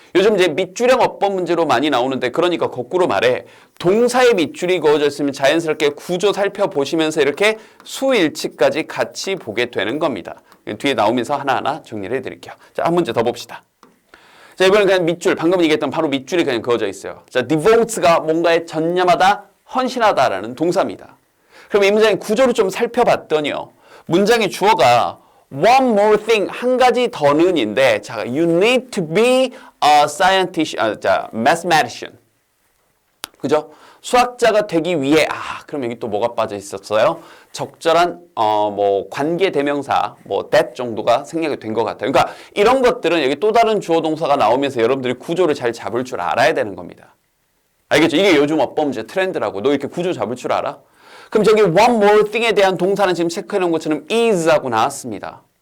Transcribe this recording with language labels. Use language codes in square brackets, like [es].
[ko] 요즘 이제 밑줄형 어법 문제로 많이 나오는데 그러니까 거꾸로 말해 동사의 밑줄이 그어져 있으면 자연스럽게 구조 살펴보시면서 이렇게 수일치까지 같이 보게 되는 겁니다. 뒤에 나오면서 하나하나 정리를 해드릴게요. 자, 한 문제 더 봅시다. 자, 이번엔 그냥 밑줄, 방금 얘기했던 바로 밑줄이 그냥 그어져 있어요. 자, devote가 뭔가에 전념하다, 헌신하다라는 동사입니다. 그럼 이 문장의 구조를 좀 살펴봤더니요. 문장의 주어가 [en] one more thing, [ko] 한 가지 더는인데, 자, [en] you need to be a scientist, mathematician. [ko] 그죠? 수학자가 되기 위해, 그럼 여기 또 뭐가 빠져 있었어요? 적절한, 관계 대명사, that 정도가 생략이 된 것 같아요. 그러니까 이런 것들은 여기 또 다른 주어 동사가 나오면서 여러분들이 구조를 잘 잡을 줄 알아야 되는 겁니다. 알겠죠? 이게 요즘 어법 문제 트렌드라고. 너 이렇게 구조 잡을 줄 알아? 그럼 저기 one more thing에 대한 동사는 지금 체크해 놓은 것처럼 is하고 나왔습니다.